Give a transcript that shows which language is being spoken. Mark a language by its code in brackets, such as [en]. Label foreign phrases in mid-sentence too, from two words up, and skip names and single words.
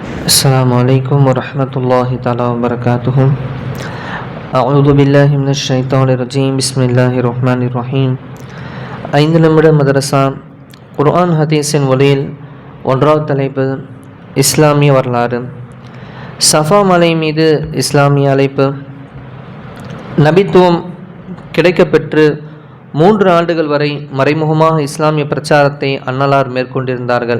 [ar] السلام عليكم ورحمة الله تعالى وبركاته. أعوذ بالله من الشيطان الرجيم. بسم الله الرحمن الرحيم. [ta] 5 நிமிட மதரசா குர்ஆன் ஹதீஸின் ஒளியில் ஒன்றாவது தலைப்பு இஸ்லாமிய வரலாறு. சஃபா மலை மீது இஸ்லாமிய அழைப்பு. நபித்துவம் கிடைக்கப்பெற்று 3 ஆண்டுகள் வரை மறைமுகமாக இஸ்லாமிய பிரச்சாரத்தை அன்னலார் மேற்கொண்டிருந்தார்கள்.